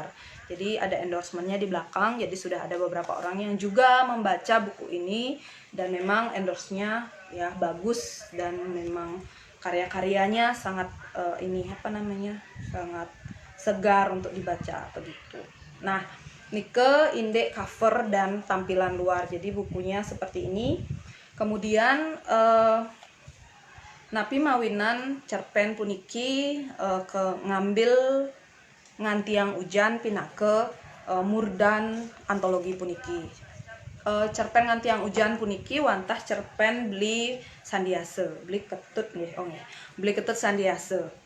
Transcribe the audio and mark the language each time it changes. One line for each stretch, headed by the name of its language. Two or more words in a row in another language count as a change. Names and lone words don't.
Indonesian: Jadi ada endorsementnya di belakang, jadi sudah ada beberapa orang yang juga membaca buku ini dan memang endorse-nya ya bagus dan memang karya-karyanya sangat sangat segar untuk dibaca begitu. Nah,
Balinese: nike indek
Indonesian: cover dan tampilan luar. Jadi bukunya seperti ini.
Balinese: Kemudian napi mawinan cerpen puniki ke ngambil Ngantiang Ujan pinake murdan antologi puniki. Cerpen Ngantiang Ujan puniki wantah cerpen Beli Sandiase, Beli Ketut nggih, Beli Ketut Sandiase.